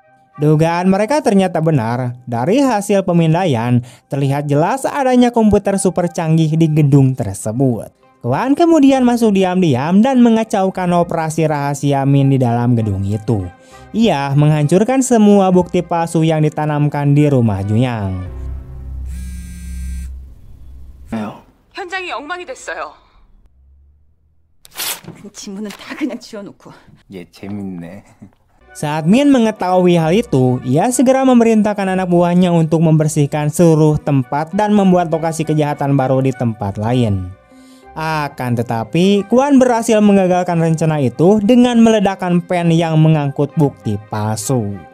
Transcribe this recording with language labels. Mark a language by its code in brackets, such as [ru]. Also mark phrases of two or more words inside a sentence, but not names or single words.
[id] Dugaan mereka ternyata benar. Dari hasil pemindaian, terlihat jelas adanya komputer super canggih di gedung tersebut. Kwon kemudian masuk diam-diam dan mengacaukan operasi rahasia Min di dalam gedung itu. Ia menghancurkan semua bukti palsu yang ditanamkan di rumah Juyang. [ko] 왜요? 현장이 엉망이 됐어요. 지문은 다 그냥 지워놓고. 얘 재밌네. [id] Saat Min mengetahui hal itu, ia segera memerintahkan anak buahnya untuk membersihkan seluruh tempat dan membuat lokasi kejahatan baru di tempat lain. Akan tetapi, Kwon berhasil menggagalkan rencana itu dengan meledakkan pen yang mengangkut bukti palsu.